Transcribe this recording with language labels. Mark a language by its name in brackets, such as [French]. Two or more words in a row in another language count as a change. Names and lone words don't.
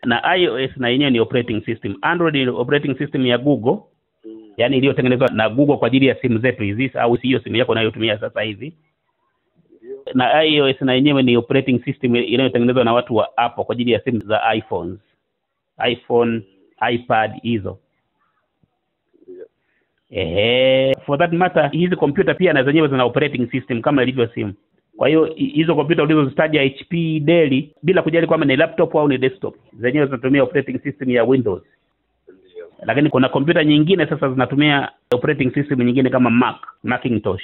[Swahili] na iOS na yenyewe ni [English] operating system. [Swahili] Android ni [English] operating system [Swahili] ya Google, yani iliyotengenezwa na Google kwa ajili ya simu zetu hizi, au sio simu yako unayotumia sasa hivi. Na iOS na yenyewe ni [English] operating system [Swahili] inayotengenezwa na watu wa Apple kwa ajili ya simu za iPhone, iPad hizo. [English] For that matter, [Swahili] hizi computer pia na zenyewe zina [English] operating system [Swahili] kama ilivyo simu. Kwa hiyo hizo computer ulizozitaja HP, Dell, bila kujali kwamba ni laptop au ni desktop, zenyewe zinatumia [English] operating system [Swahili] ya Windows. Lakini kuna computer nyingine sasa zinatumia [English] operating system [Swahili] nyingine kama Macintosh.